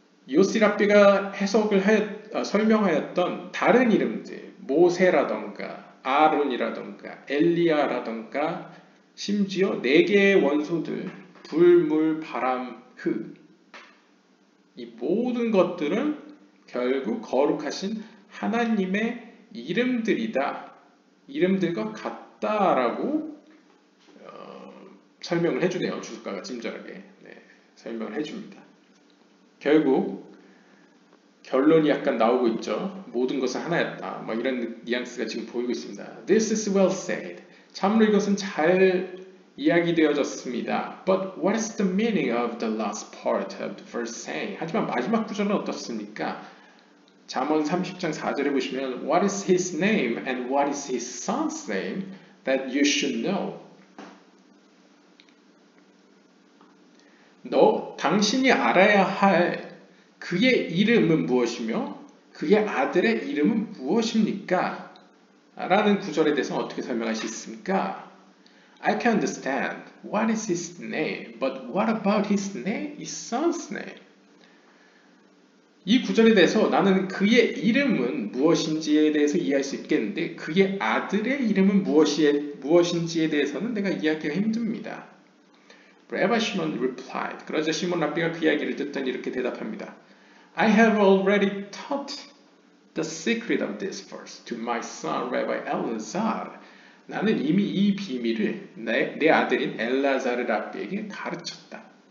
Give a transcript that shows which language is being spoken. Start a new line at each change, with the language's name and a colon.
Korean: 요시라비가 설명하였던 다른 이름들, 모세라던가 아론이라던가 엘리야라던가 심지어 4개의 원소들, 불, 물, 바람, 흙, 이 모든 것들은 결국 거룩하신 하나님의 이름들이다, 이름들과 같다라고 설명을 해주네요. 주석가가 친절하게 설명을 해줍니다. 결국 결론이 약간 나오고 있죠. 모든 것은 하나였다. 뭐 이런 뉘앙스가 지금 보이고 있습니다.
English: This is well said.
Korean: 참으로 이것은 잘 이야기되어졌습니다.
English: But what is the meaning of the last part of the verse saying?
Korean: 하지만 마지막 구절은 어떻습니까? 잠언 30장 4절에 보시면
English: What is his name and what is his son's name that you should know?
Korean: 당신이 알아야 할 그의 이름은 무엇이며 그의 아들의 이름은 무엇입니까? 라는 구절에 대해서 어떻게 설명할 수 있습니까?
English: I can understand what is his name, but what about his name, his son's name?
Korean: 이 구절에 대해서 나는 그의 이름은 무엇인지에 대해서 이해할 수 있겠는데 그의 아들의 이름은 무엇인지에 대해서는 내가 이해하기가 힘듭니다.
English: Rabbi Shimon replied.
Korean: 그러자 시몬 랍비가 그 이야기를 듣더니 이렇게 대답합니다.
English: I have already taught the secret of this verse to my son Rabbi Elazar.
Korean: 나는 이미 이 비밀을 내 아들인 엘라자르 랍비에게 가르쳤습니다.